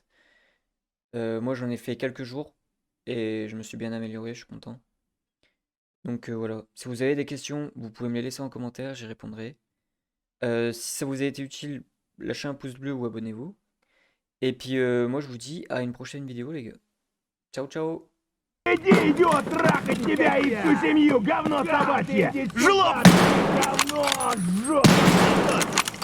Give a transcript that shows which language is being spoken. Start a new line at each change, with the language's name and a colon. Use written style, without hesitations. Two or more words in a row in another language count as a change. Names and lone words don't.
French: Moi j'en ai fait quelques jours et je me suis bien amélioré, je suis content. Donc voilà, si vous avez des questions, vous pouvez me les laisser en commentaire, j'y répondrai. Si ça vous a été utile, lâchez un pouce bleu ou abonnez-vous. Et puis moi je vous dis à une prochaine vidéo les gars.
Italian: Ciao ciao.
Russian: Иди, идиот, трахать тебя и всю семью, говно собачье! Жлоб! Говно, жжёт!